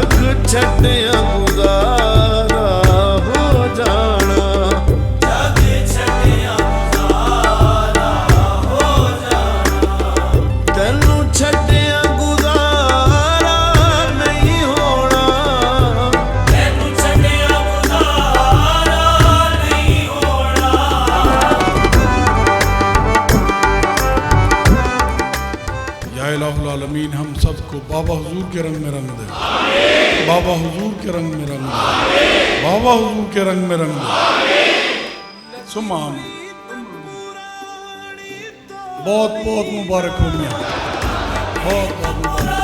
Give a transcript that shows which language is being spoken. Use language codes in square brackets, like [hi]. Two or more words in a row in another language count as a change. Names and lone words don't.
[pa] ਛੱਡਿਆ ਗੁਜ਼ਾਰਾ ਹੋ ਜਾਣਾ ਜਗ ਛੱਡਿਆ ਗੁਜ਼ਾਰਾ ਹੋ ਜਾਣਾ ਤੈਨੂੰ ਛੱਡਿਆ ਗੁਜ਼ਾਰਾ ਨਹੀਂ ਹੋਣਾ ਤੈਨੂੰ ਛੱਡਿਆ ਗੁਜ਼ਾਰਾ ਨਹੀਂ ਹੋਣਾ [ar] يا إله العالمين [hi] हम सबको बाबा हुजूर के रंग में रंग दे, बाबा हुजूर के रंग में रंग दे, बाबा हुजूर के रंग में रंग दे। सुमान बहुत बहुत मुबारक हो मियां, बहुत बहुत मुबारक।